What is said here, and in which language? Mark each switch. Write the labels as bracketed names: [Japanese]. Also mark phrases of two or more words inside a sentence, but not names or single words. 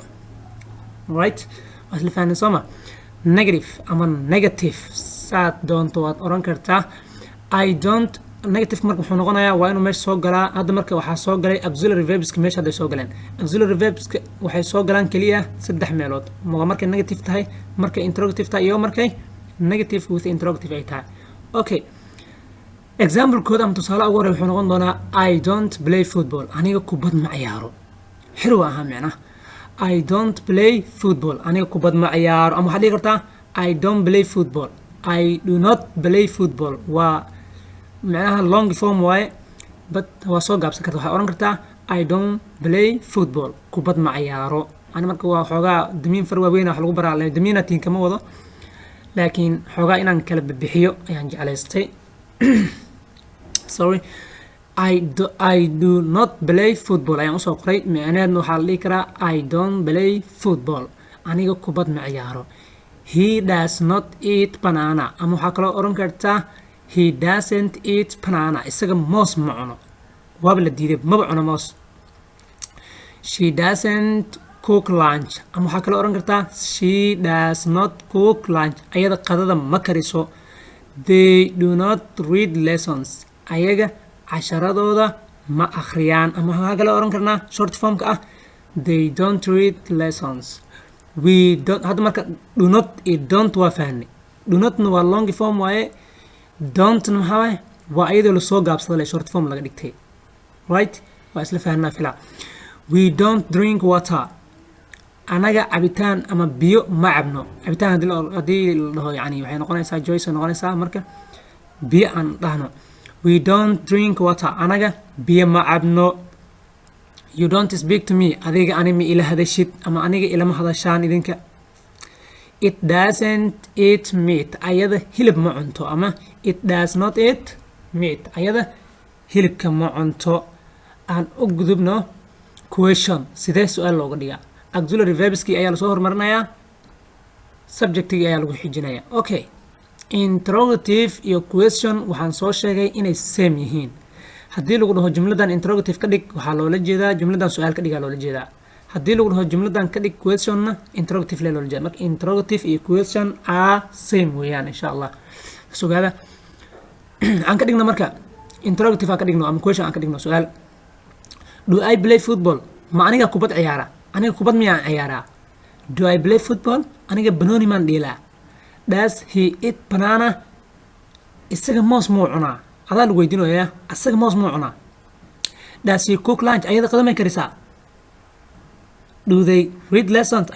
[Somali] Right? Waa isla fahanay sooma. Negative ama negative saad doonto waad oran kartaa. [English] I don't [Somali] negative marka wuxuu noqonayaa waa inuu meesha soo galaa. Hadda marka waxaa soo galay [English] auxiliary verbs [Somali] ka meesha hadda soo galeen. [English] Auxiliary verbs [Somali] waxay soo galaan kaliya 3 meelood. Markay negative tahay, markay interrogative tahay iyo markay [English] negative with interrogative [Somali] ay tahay. Okay. [English] Example code [Somali] am tusaale ugu hore wuxuu noqon doonaa [English] I don't play football. [Somali] Aniga kubad ma ciyaaro. Xirwa aha macna. [English] I don't play football. [Somali] Aniga kubad ma ciyaaro. Ama waxaad dhihi kartaa [English] I don't play football. I do not play football. [Somali] Waa macnaha [English] long form [Somali] waaye but waa soo gaabsan kartaa. Waxaad oran kartaa [English] I don't play football. [Somali] Kubad ma ciyaaro. Ani marka waa xoogaa damiin far waaweyn wax lagu baraa damiinatiin kama wado. Laakiin xoogaa inaan kala bixiyo ayaan jeclaystay. [English] Sorry. I do not play football. [Somali] ayaan usoo qoray macnaheedna waxaa la dhihi karaa [English] I don't play football. [Somali] Aniga kubad ma ciyaaro. [English] He does not eat banana. [Somali] ama waxaa kaloo oran kartaa [English] he doesn't eat banana. [Somali] isaga moos ma cuno. waaba la diiday maba cuno moos. [English] She doesn't cook lunch. [Somali] ama waxaa kaloo oran kartaa [English] she does not cook lunch. [Somali] ayada qadada ma kariso. [English] They do not read lessons. [Somali] ayaga casharadooda ma akhriyaan. ama waxaa kale oran karnaa [English] short form [Somali] ka ah [English] they don't read lessons. We don't [Somali] hadda marka [English] do not [Somali] iyo don't waa fahnay. [English] Do not [Somali] waa [English] long form [Somali] waaye. Don't maxaa waaye waa iyadoo la soo gaabsaday [English] short form [Somali] laga dhigtay. Right? waa isla fahnaa filaa. [English] We don't drink water. [Somali] anaga cabitaan ama biyo ma cabno. cabitaan hadii la dhaho yani waxay noqonaysaa choice noqonaysaa marka biyo aan dhahno. [English] We don't drink water. [Somali] anaga biyo ma cabno. [English] You don't speak to me. [Somali] adiga ani ma ila hadashid ama aniga ilama hadashaan idinka. [English] It doesn't eat meat. [Somali] ayada hilib ma cunto ama [English] it does not eat meat. [Somali] ayada hilibka ma cunto. aan u gudubno question. sidee su'aal looga dhigaa? [English] auxiliary verbs [Somali] ki ayaa la soo hormarinayaa. subject ki ayaa lagu xijinayaa. Okay. Interrogative iyo question waxaan soo sheegay inay same yihiin. haddii lagu dhaho jumladan interrogative ka dhig waxaa loola jeedaa jumladan su'aal ka dhigaa loola jeedaa. haddii lagu dhaho jumladan ka dhig questionna interrogative le loola jeedaa. marka interrogative iyo [English] question are same [Somali] weeyaan [Arabic] insha Allah. [Somali] su'aala aan ka dhigno marka interrogative aan ka dhigno ama question aan ka dhigno su'aal. [English] Do I play football? [Somali] ma aniga kubad ciyaara. aniga kubad miyaan ciyaaraa? [English] Do I play football? [Somali] aniga banooni maan dheelaa. [English] Does he eat banana? [Somali] isaga moos muu cunaa. adaa lagu weydiinayaa isaga moos muu cunaa. [English] Does he cook lunch? [Somali] ayada qadamay karisaa. [English] Do they read lessons?